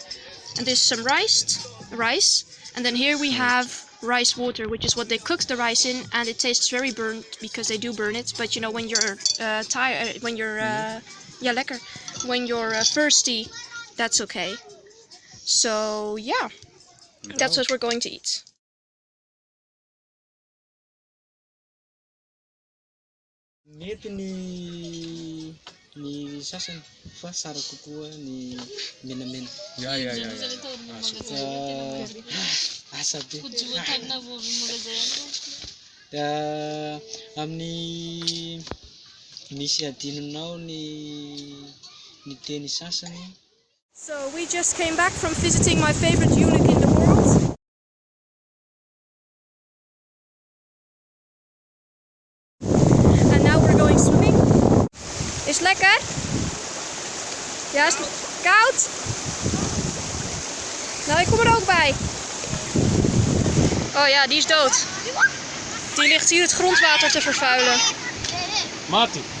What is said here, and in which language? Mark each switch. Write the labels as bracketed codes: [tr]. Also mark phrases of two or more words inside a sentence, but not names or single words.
[en] And there's some rice, and then here we have rice water, which is what they cook the rice in, and it tastes very burnt because they do burn it. But you know, when you're tired, when you're lekker, when you're thirsty, that's okay. So yeah, that's what we're going to eat. [mg] Mety ny sasany fa sara kokoa ny menamena. Asa be. Amin'ny misy adinonao ny teny sasany. [en] So we just came back from visiting my favorite eunuch in the world. And now we're going swimming. [nl] Is het lekker? Ja, is het koud? Nou, ik kom er ook bij. Oh ja, die is dood. Die ligt hier het grondwater te vervuilen. Mati.